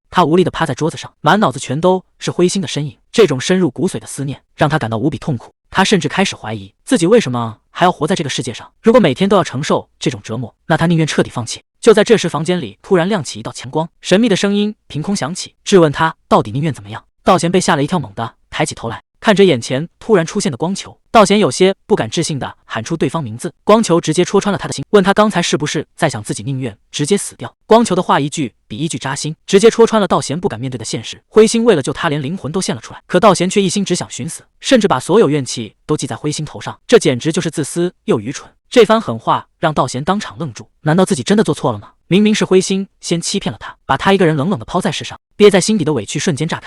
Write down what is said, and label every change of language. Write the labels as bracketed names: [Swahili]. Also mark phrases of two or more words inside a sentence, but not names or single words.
[Chinese] 他無力地趴在桌子上，滿腦子全都是灰心的身影。這種深入骨髓的思念，讓他感到無比痛苦。他甚至開始懷疑自己為什麼還要活在這個世界上。如果每天都要承受這種折磨，那他寧願徹底放棄。就在這時，房間裡突然亮起一道強光，神秘的聲音憑空響起，質問他到底寧願怎麼樣。道賢被嚇了一跳，猛地抬起頭來，看着眼前突然出現的光球，道賢有些不敢置信地喊出对方名字。光球直接戳穿了他的心，問他剛才是不是在想自己寧願直接死掉。光球的話一句比一句扎心，直接戳穿了道賢不敢面對的現實。灰心為了救他，連靈魂都獻了出來，可道賢卻一心只想尋死，甚至把所有怨氣都記在灰心頭上，這簡直就是自私又愚蠢。這番狠話讓道賢當場愣住，難道自己真的做錯了嗎？明明是灰心先欺騙了他，把他一個人冷冷地拋在世上，憋在心底的委屈瞬間炸開。